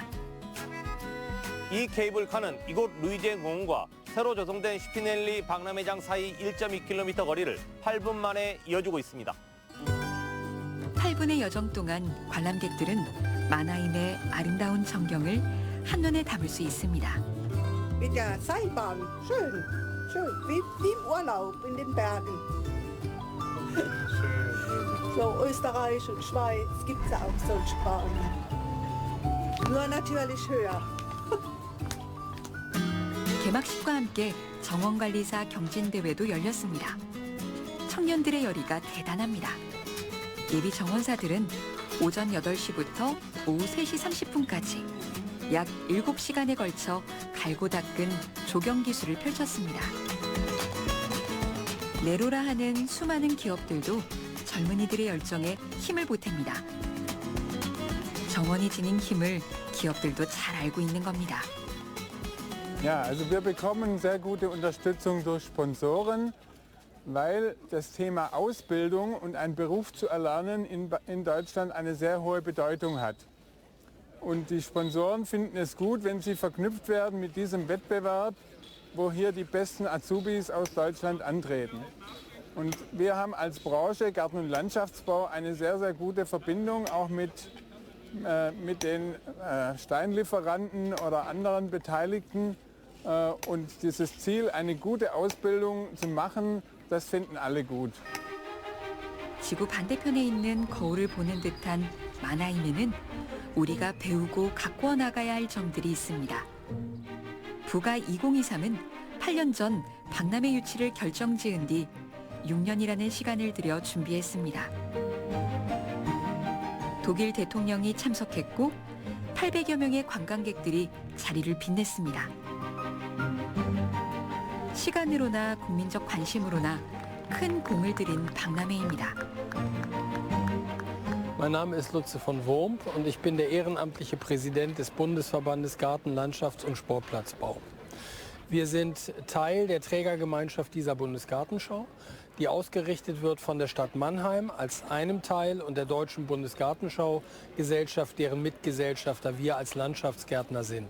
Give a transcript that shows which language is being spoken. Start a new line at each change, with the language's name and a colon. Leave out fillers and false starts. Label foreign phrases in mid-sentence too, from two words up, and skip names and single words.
Korean: 이 케이블카는 이곳 루이젠 공원과 새로 조성된 스피넬리 박람회장 사이 1.2km 거리를 8분 만에 이어주고 있습니다. 8분의 여정 동안 관람객들은 마나임의 아름다운 전경을 한눈에 담을 수 있습니다.
German: Mit der Seilbahn. Schön, schön. Wie im Urlaub in den Bergen. So Österreich und Schweiz gibt es auch solche Bahnen. Nur natürlich höher.
Korean: 개막식과 함께 정원관리사 경진대회도 열렸습니다. 청년들의 열의가 대단합니다. 예비 정원사들은 오전 8시부터 오후 3시 30분까지 약 7시간에 걸쳐 갈고 닦은 조경 기술을 펼쳤습니다. 네로라 하는 수많은 기업들도 젊은이들의 열정에 힘을 보탭니다. 정원이 지닌 힘을 기업들도 잘 알고 있는 겁니다.
German: Ja, also wir bekommen sehr gute Unterstützung durch Sponsoren, weil das Thema Ausbildung und einen Beruf zu erlernen in Deutschland eine sehr hohe Bedeutung hat. Und die Sponsoren finden es gut, wenn sie verknüpft werden mit diesem Wettbewerb, wo hier die besten Azubis aus Deutschland antreten. Und wir haben als Branche Garten- und Landschaftsbau eine sehr, sehr gute Verbindung auch mit den Steinlieferanten oder anderen Beteiligten. Und dieses Ziel, eine gute Ausbildung zu machen, das finden alle gut.
Korean: 지구 반대편에 있는 거울을 보는 듯한 마나임에는 우리가 배우고 가꾸어 나가야 할 점들이 있습니다. 부가 2023은 8년 전 박람회 유치를 결정지은 뒤 6년이라는 시간을 들여 준비했습니다. 독일 대통령이 참석했고 800여 명의 관광객들이 자리를 빛냈습니다. 시간으로나 국민적 관심으로나 큰 공을 들인 박람회입니다.
German: Mein Name ist Lutze von Wurmp und ich bin der ehrenamtliche Präsident des Bundesverbandes Garten-, Landschafts- und Sportplatzbau. Wir sind Teil der Trägergemeinschaft dieser Bundesgartenschau, die ausgerichtet wird von der Stadt Mannheim als einem Teil und der Deutschen Bundesgartenschau Gesellschaft, deren Mitgesellschafter wir als Landschaftsgärtner sind.